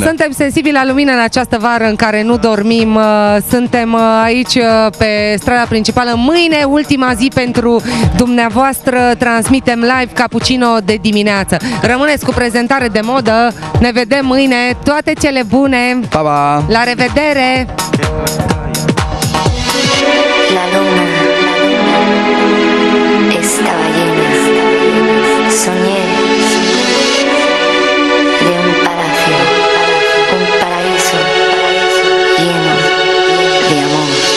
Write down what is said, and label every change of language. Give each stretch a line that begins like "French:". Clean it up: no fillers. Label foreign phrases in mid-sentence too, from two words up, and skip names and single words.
Romanian: Suntem sensibili la lumină în această vară în care nu dormim. Suntem aici pe strada principală. Mâine, ultima zi pentru dumneavoastră, transmitem live Cappuccino de dimineață. Rămâneți cu prezentare de modă. Ne vedem mâine. Toate cele bune. Pa, pa. La revedere.
Spanish: La luna estaba llena. Soñé de un palacio, un paraíso lleno de amor.